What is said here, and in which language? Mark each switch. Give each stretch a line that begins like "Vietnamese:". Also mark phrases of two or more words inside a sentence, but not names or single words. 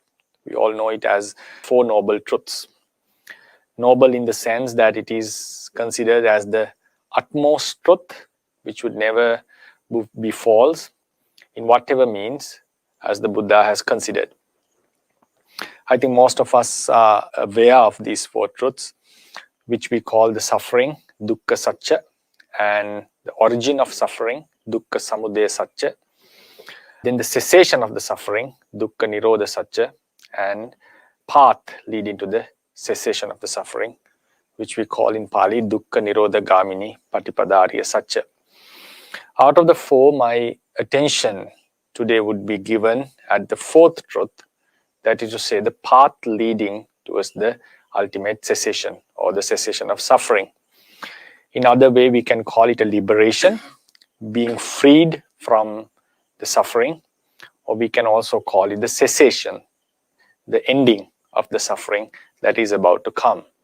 English: We all know it as Four Noble Truths. Noble in the sense that it is considered as the utmost truth, which would never be false in whatever means, as the Buddha has considered. I think most of us are aware of these four truths, which we call the suffering,
Pali: dukkha satcha,
English: and the origin of suffering,
Pali: dukkha samudaya satcha,
English: then the cessation of the suffering,
Pali: dukkha nirodha satcha,
English: and path leading to the cessation of the suffering, which we call in Pali
Pali: dukkha nirodha gamini patipada ariya satcha.
English: Out of the four, my attention today would be given at the fourth truth, that is to say the path leading towards the ultimate cessation or the cessation of suffering. In other way, we can call it a liberation, being freed from the suffering, or we can also call it the cessation, the ending of the suffering that is about to come.